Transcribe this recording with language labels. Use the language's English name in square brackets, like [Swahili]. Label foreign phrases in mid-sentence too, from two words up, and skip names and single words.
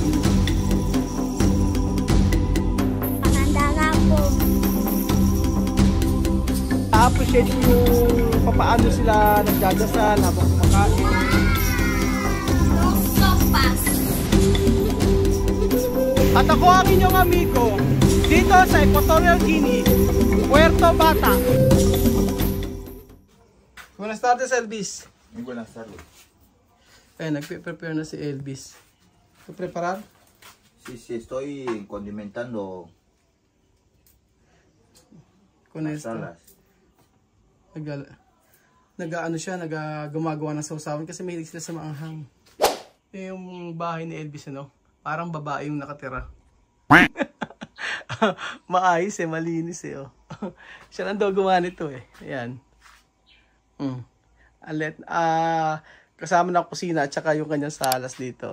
[Filipino] Na-appreciate ko yung papaano sila nagdadasal habang kumakain. At ako ang inyong amigo dito sa Equatorial Guinea, Puerto Bata. [Spanish] Buenas tardes, Elvis. Muy buenas tardes. [Filipino] Nagpe-prepare na si Elvis. [Spanish] ¿Tú preparar? Sí, estoy condimentando Con esto. salas. [Filipino] Nag-ano siya, gumagawa ng sausawan kasi mahilig sila sa maanghang. Yung bahay ni Elvis, ano, parang babae yung nakatira. Maayos malinis oh. Siya lang daw gumawa nito Ayan. Kasama ng kusina at saka yung kanyang salas dito.